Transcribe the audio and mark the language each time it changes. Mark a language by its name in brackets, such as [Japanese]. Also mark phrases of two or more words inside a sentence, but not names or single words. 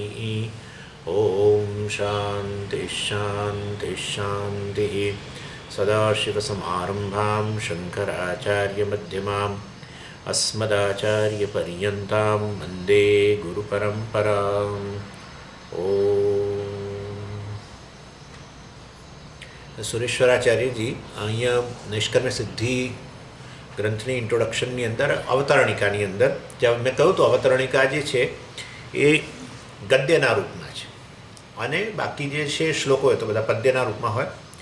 [Sanskrit] ॐ शान्तिः शान्तिः शान्तिः। सदाशिवसमारम्भां शङ्कराचार्यमध्यमाम् अस्मदाचार्यपर्यन्तां वन्दे गुरुपरम्पराम्। [Gujarati] સુરેશ્વરાચાર્યજી અહીંયા નિષ્કર્મ સિદ્ધિ ગ્રંથની ઇન્ટ્રોડક્શનની અંદર અવતરણિકાની અંદર જ્યાં મેં કહ્યું તો અવતરણિકા જે છે એ ગદ્યના રૂપમાં છે અને બાકી જે છે શ્લોકો હોય તો બધા પદ્યના રૂપમાં હોય.